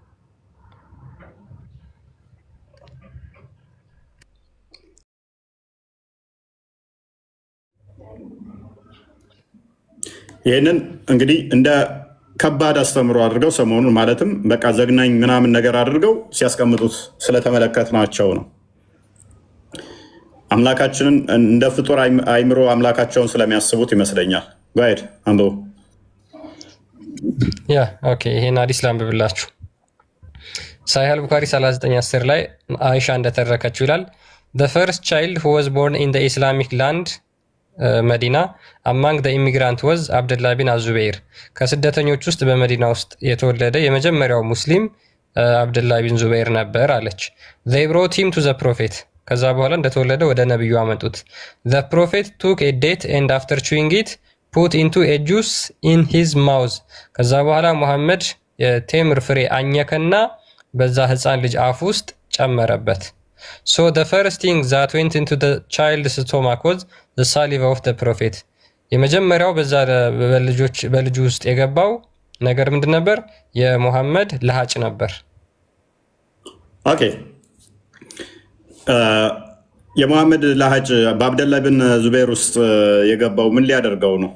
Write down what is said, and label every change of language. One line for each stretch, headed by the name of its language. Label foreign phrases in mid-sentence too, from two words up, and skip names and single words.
Amharic: ይህንን እንግዲህ እንደ ከባድ አስተምሮ አድርገው ሰሞኑን ማለትም በቃ ዘግናኝ ምናምን ነገር አድርገው ሲያስቀምጡት ስለተመለከትናቸው ነው። አምላካችንን እንደ ፍጡር አይምሮ አምላካቸውን ስለሚያስቡት ይመስለኛል። ጋይድ አንዱ ኦኬ፣ ይሄን ሐዲስ ላንብብላችሁ። ሳሂህ አል-ቡኻሪ 39:10 ላይ አይሻ እንደተረከችው ይላል
English: the first child who was born in the Islamic land መዲና አማንግ the immigrant was
Amharic: አብደላህ ቢን አዙበይር ከስደተኞች ውስጥ በመዲና ውስጥ የተወለደ የመጀመሪያው ሙስሊም አብደላህ ቢን ዙበይር ነበር አለች።
English: they brought him to the prophet
Amharic: ከዛ በኋላ እንደተወለደ ወደ ነብዩ አመጡት።
English: the prophet took a date and after chewing it put into a juice in his mouth
Amharic: ከዛ በኋላ ሙሐመድ የቴምር ፍሬ አኘከና በዛ ህፃን ልጅ አፍ ውስጥ ጨመረበት።
English: So the first thing that went into the child's stomach was the saliva of the prophet
Amharic: የመጀመሪያው በዛ በልጁ ውስጥ የገባው ነገር ምንድን ነበር? የሙሐመድ ለሃጭ ነበር። ኦኬ፣ የሙሐመድ ለሃጭ በአብደላህ ብን ዙበይር ውስጥ የገባው ምን ሊያደርገው ነው?